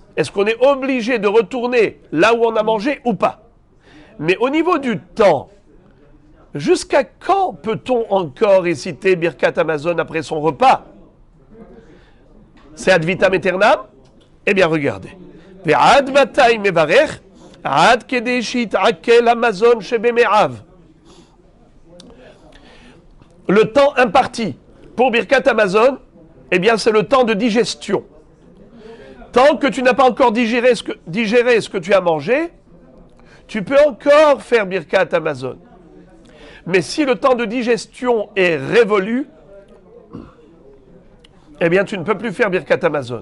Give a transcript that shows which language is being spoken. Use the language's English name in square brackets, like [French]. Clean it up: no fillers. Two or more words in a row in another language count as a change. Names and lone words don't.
[French] Est-ce qu'on est obligé de retourner là où on a mangé ou pas? Mais au niveau du temps, jusqu'à quand peut-on encore réciter [Hebrew] ברכת המזון [French] après son repas? C'est [Latin] ad vitam aeternam? [French] Eh bien regardez. [Hebrew] ועד אימתי מברך עד כדי שיתעכל המזון שבמעיו. [French] Le temps imparti pour [Hebrew] ברכת המזון, [French] eh bien c'est le temps de digestion. Tant que tu n'as pas encore digéré ce que tu as mangé, tu peux encore faire [Hebrew] ברכת המזון. [French] Mais si le temps de digestion est révolu, eh bien tu ne peux plus faire [Hebrew] ברכת המזון.